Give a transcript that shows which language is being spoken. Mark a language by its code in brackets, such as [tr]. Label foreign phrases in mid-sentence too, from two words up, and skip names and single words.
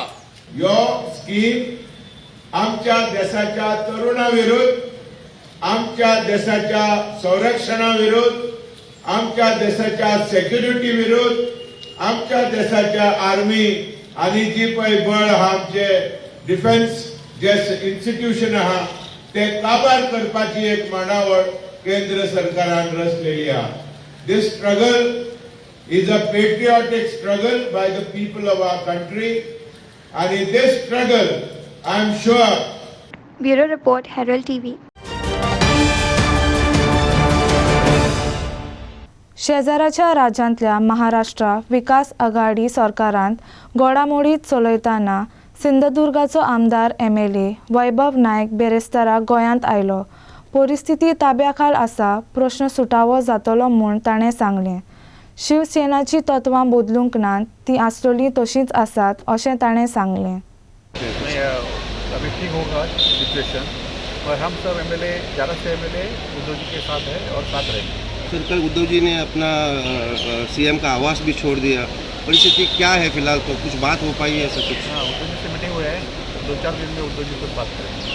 [kok] ह्यो स्कीम आमच्या देशाच्या तरुणा विरुद्ध, आमच्या देशाच्या संरक्षणा विरुद्ध, आमच्या देशाच्या सेक्युरिटी विरुद्ध, आमच्या देशाच्या आर्मी आणि जी पळय बळ आहा आमचे डिफेन्स जे इन्स्टिट्यूशन आहा ते काबार करपाची एक मांडावळ केंद्र सरकारान रचलेली आहा. [en] this struggle is a patriotic struggle by the people of our country, and in this struggle I am sure. Bureau Report, Herald TV. [kok] शेजाऱ्याच्या राज्यांतल्या महाराष्ट्र विकास आघाडी सरकारांत घोडामोडीत चलयतना सिंधुदुर्गाचो आमदार MLA वैभव नायक बेरेस्तारा गोंयांत आयलो. परिस्थिती ताब्याखाल आसा, प्रश्न सुटावो जातलो म्हूण ताणें सांगलें. शिवसेनाची तत्वां बदलूंक नात, ती आसतली तशींच आसात अशें ताणें सांगलें. [hi] अभी ठीक होगा सिचुएशन, और हम सब MLA 11 से MLA उद्धव जी के साथ है और साथ रहेंगे. सर, कल उद्धव जी ने अपना CM का आवास भी छोड़ दिया. परिस्थिति क्या है फिलहाल, तो कुछ बात हो पाई है ऐसा कुछ? हाँ, उद्धव जी से मीटिंग हुई है, 2-4 दिन में उद्धव जी से बात करेंगे.